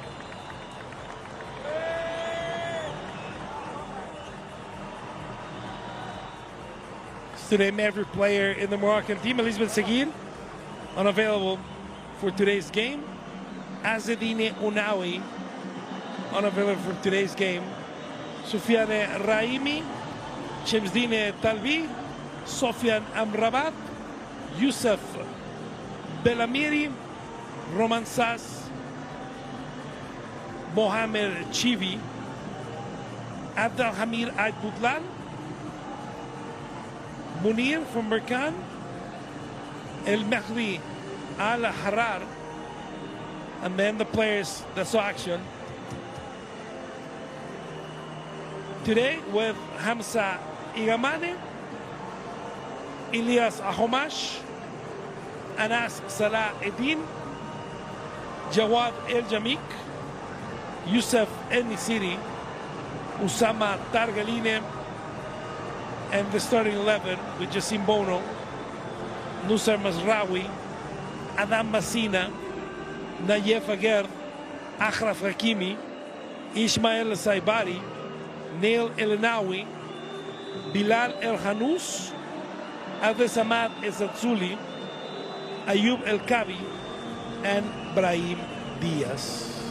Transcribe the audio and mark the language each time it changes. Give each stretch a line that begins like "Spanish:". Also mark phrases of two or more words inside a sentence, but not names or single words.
English: To name every player in the Moroccan team. Elizabeth Seguin, unavailable for today's game. Azedine Ounaoui, unavailable for today's game. Soufiane Raimi, Chemsdine Talbi, Sofiane Amrabat, Youssef Belamiri, Roman Sass, Mohamed Chivi, Abdelhamir Aydboutlan, Munir from Berkan, El Mehdi Al Harar, and then the players that saw action today with Hamza Igamane, Ilyas Ahomash, Anas Salah Eddin, Jawad El Jamik, Youssef El Nisiri, Usama Targaline, and the starting 11 with Jassim Bono, Nusar Mazraoui, Adam Massina, Nayef Aguerd, Achraf Hakimi, Ismail Saibari, Neil Elnawi, Bilal El Hanous, Abdesamad Ezatzuli, Ayub El Kabi, and Brahim Diaz.